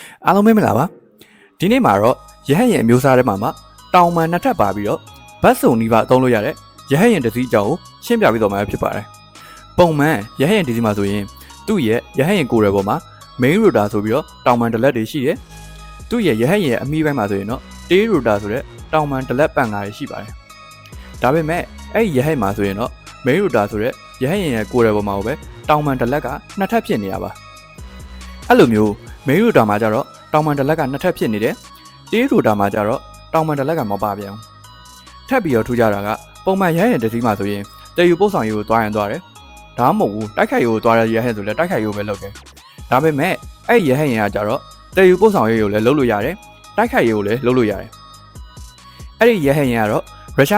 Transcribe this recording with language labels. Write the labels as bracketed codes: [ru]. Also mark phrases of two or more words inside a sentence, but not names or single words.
[my] အားလုံးပဲမင်္ဂလာပါဒီနေ့မှာတော့ရဟတ်ယာဉ်အမျိုးအစားတွေမှာတောင်ပံနှစ်ထပ်ပါပြီးတော့ဘတ်စုံနီးပါးအသုံးလို့ရတဲ့ရဟတ်ယာဉ်တစ်စီးအကြောင်းကိုရှင်းပြပေးတော့မှာဖြစ်ပါတယ်ပုံမှန်ရဟတ်ယာဉ်တစ်စီးမှာဆိုရင်သူ့ရဲ့ရဟတ်ယာဉ်ကိုယ်ရဲ့ပေါ်မှာ [en] main rotor [my] ဆိုပြီးတော့တောင်ပံတစ်လက်တွေရှိတယ်သူ့ရဲ့ရဟတ်ယာဉ်အမီးပိုင်းမှာဆိုရင်တော့ [en] tail rotor [my] ဆိုတဲ့တောင်ပံတစ်လက်ပံကားတွေရှိပါတယ်ဒါပေမဲ့အဲ့ဒီရဟတ်မှာ ဆိုရင်တော့ [en] main rotor [my] ဆိုတဲ့ရဟတ်ယာဉ်ရဲ့ကိုယ်ရဲ့ပေါ်မှာပဲတောင်ပံတစ်လက်ကနှစ်ထပ်ဖြစ်နေရပါအဲ့လိုမျိုး [en] main rotor [my] မှာကျတော့တောင်ပံတစ်လက်ကနှစ်ထပ်ဖြစ်နေတယ် [en] tail rotor [my] မှာကျတော့တောင်ပံတစ်လက်ကမပါပြန်ဘူးထပ်ပြီးတော့ထူကြတာကပုံမှန်ရဟတ်ယာဉ်တစ်စီးမှာဆိုရင်တည်ယူပို့ဆောင်ရေးကို သွားရင်သွားတယ်ဒါမှမဟုတ်ဘူးတိုက်ခိုက်ရေးကိုသွားရရဟတ်ဆိုလဲတိုက်ခိုက်ရေးကိုပဲလုပ်တယ်ဒါပေမဲ့အဲ့ရဟတ်ယာဉ်ကကျတော့တည်ယူပို့ဆောင်ရေးကိုလည်းလုပ်လို့ရတယ်တိုက်ခိုက်ရေးကိုလည်းလုပ်လို့ရတယ်အဲ့ဒီရဟတ်ယာဉ်ကတော့ရုရှား